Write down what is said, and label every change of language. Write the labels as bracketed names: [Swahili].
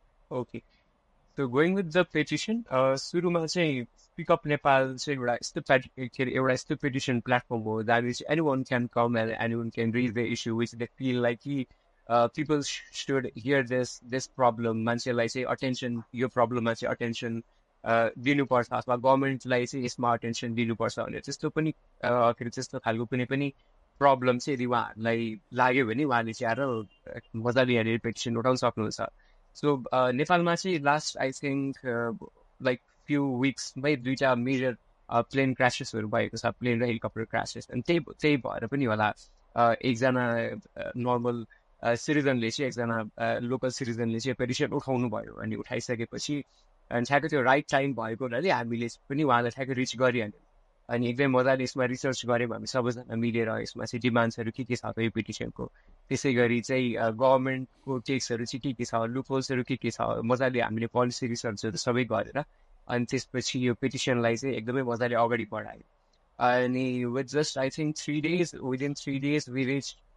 [English] Okay. So going with the petition, [Nepali] सुरुमा चाहिँ Speak Up Nepal चाहिँ एउटा यस्तो petition platform हो [English] that which anyone can come and anyone can raise the issue which they feel like people should hear this problem. [Nepali] मान्छेलाई चाहिँ attention यो problemमा चाहिँ attention दिनुपर्छ अथवा गभर्मेन्टलाई चाहिँ यसमा attention दिनुपर्छ भने त्यस्तो पनि त्यस्तो खालको कुनै पनि problem चाहिँ यदि उहाँहरूलाई लाग्यो भने उहाँले चाहिँ आएर मजाले यहाँनिर petition उठाउन सक्नुहुन्छ. So नेपालमा चाहिँ [English] last I think like few weeks [Nepali] मै दुईटा major plane crashesहरू भएको छ, plane र helicopter crashes. अनि त्यही भएर पनि होला एकजना normal citizenले चाहिँ एकजना local citizenले चाहिँ petition उठाउनु भयो अनि उठाइसकेपछि अनि ठ्याक्कै त्यो right time भएको हुनाले हामीले पनि उहाँलाई ठ्याक्कै reach गरिहाल्यौँ. अनि एकदमै मजाले यसमा रिसर्च गऱ्यौँ हामी सबैजना मिलेर यसमा चाहिँ डिमान्ड्सहरू के छ यो पिटिसनको, त्यसै गरी चाहिँ गभर्मेन्टको टेक्सहरू चाहिँ के छ, लुपहोल्सहरू के छ, मजाले हामीले पोलिसी रिसर्चहरू सबै गरेर अनि त्यसपछि यो पिटिसनलाई चाहिँ एकदमै मजाले अगाडि बढायौँ. अनि [English] with just I think 3 days, within 3 days we reached